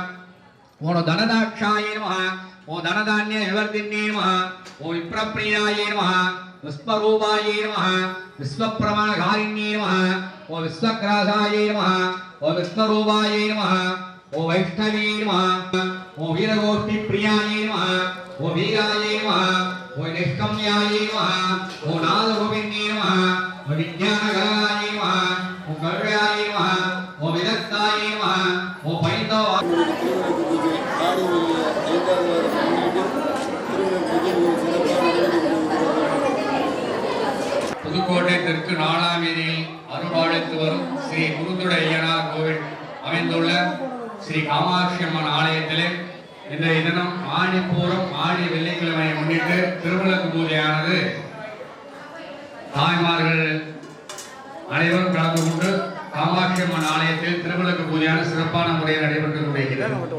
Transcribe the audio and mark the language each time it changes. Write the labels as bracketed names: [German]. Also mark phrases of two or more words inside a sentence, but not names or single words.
[Sanskrit] ओम धनदाक्षाय नमः ओम धनधान्य विवर्धिन्ये नमः ओम विप्रप्रियाय नमः विश्वरूपाय नमः विश्वप्रमाणकारिण्ये नमः ओम विश्वग्रासाय नमः ओम विश्वरूपाय नमः ओम वैष्णवे नमः ओम वीरगोष्ठीप्रियाय नमः ओम वीराय नमः ओम निष्कम्याय नमः ओम नादरूपिण्ये नमः ओम विज्ञानगणाय नमः ओम कव्याय नमः ओम विदग्धाय नमः ओम पैतव [Tamil] புதுக்கோட்டை தெற்கு 4ஆம் வீதியில் அருள்பாலித்து வரும் ஸ்ரீ குருதுடை ஐயனார் கோவில் அமைந்துள்ள ஸ்ரீ காமாட்சி அம்மன் ஆலயத்திலே இன்றைய தினம் ஆடிப்பூரம் ஆடி வெள்ளிக்கிழமையை முன்னிட்டு திருவிளக்கு பூஜையானது தாய்மார்கள் அனைவரும் கலந்து கொண்டு காமாட்சி அம்மன் ஆலயத்தில் திருவிளக்கு பூஜையான சிறப்பான முறையில் நடைபெற்றுக் கொண்டிருக்கிறது.